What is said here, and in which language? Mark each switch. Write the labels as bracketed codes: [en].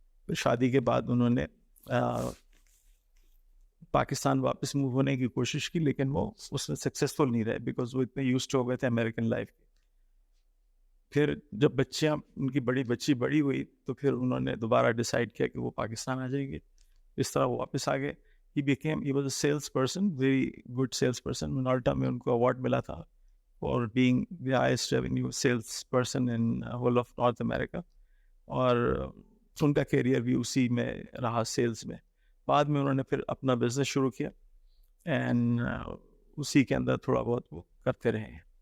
[ur] پھر شادی کے بعد انہوں نے پاکستان واپس موو ہونے کی کوشش کی, لیکن وہ اس میں سکسیزفل نہیں رہے بیکاز وہ اتنے یوزڈ ہو گئے تھے امریکن لائف کے. پھر جب بچیاں ان کی بڑی بچی بڑی ہوئی تو پھر انہوں نے دوبارہ ڈیسائیڈ کیا کہ وہ پاکستان آ جائیں گے. اس طرح وہ واپس آ گئے. [en] he was a sales person, very good sales person. [ur] منالٹا میں ان کو اوارڈ ملا تھا [en] for being the highest revenue sales person in whole of North America, [ur] اور ان کا کیریئر بھی اسی میں رہا سیلز میں. بعد میں انہوں نے پھر اپنا بزنس شروع کیا اینڈ اسی کے اندر تھوڑا بہت وہ کرتے رہے ہیں.